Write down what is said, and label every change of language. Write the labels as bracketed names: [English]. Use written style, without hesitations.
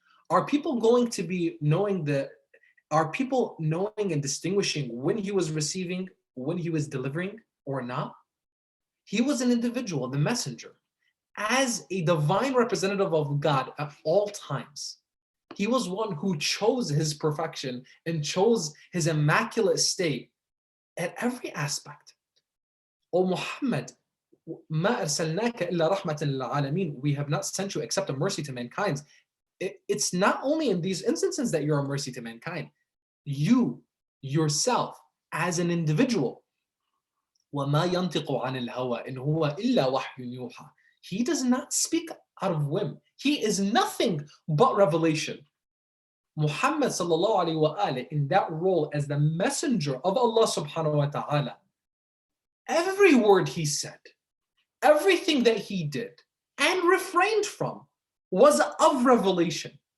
[English] Are people going to be are people knowing and distinguishing when he was receiving, when he was delivering or not? He was an individual, the messenger, as a divine representative of God at all times. He was one who chose his perfection and chose his immaculate state at every aspect. O Muhammad, [Arabic] ما أرسلناك إلا رحمة للعالمين. [English] We have not sent you except a mercy to mankind. It's not only in these instances that you're a mercy to mankind. You, yourself, as an individual, [Arabic] وَمَا يَنْطِقُ عَنِ الْهَوَىٰ إِنْ هُوَ إِلَّا وَحْيٌ يُوحَىٰ. [English] He does not speak out of whim. He is nothing but revelation. Muhammad sallallahu alayhi wa alayhi, in that role as the messenger of Allah subhanahu wa ta'ala, every word he said, everything that he did and refrained from was of revelation.